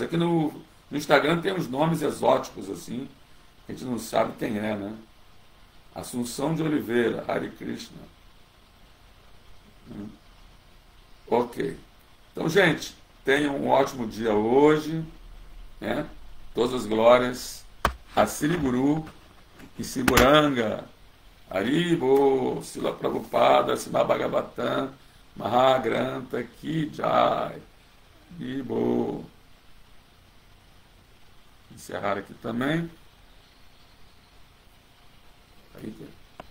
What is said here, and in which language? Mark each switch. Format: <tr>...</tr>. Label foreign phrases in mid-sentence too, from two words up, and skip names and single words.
<pt>Aqui no Instagram tem uns nomes exóticos assim, a gente não sabe quem é, né? Assunção de Oliveira,</pt> <sa>हरे कृष्ण.</sa> <pt>Ok. Então, gente, tenham um ótimo dia hoje, né? Todas as glórias a Sri Guru e Siguranga. Haribo, Sila Prabhupada, Sila Bhagavatam,</pt> <hi>महाग्रन्थ की जय.</hi> <pt>Haribo. Encerrar aqui também. Aí,</pt>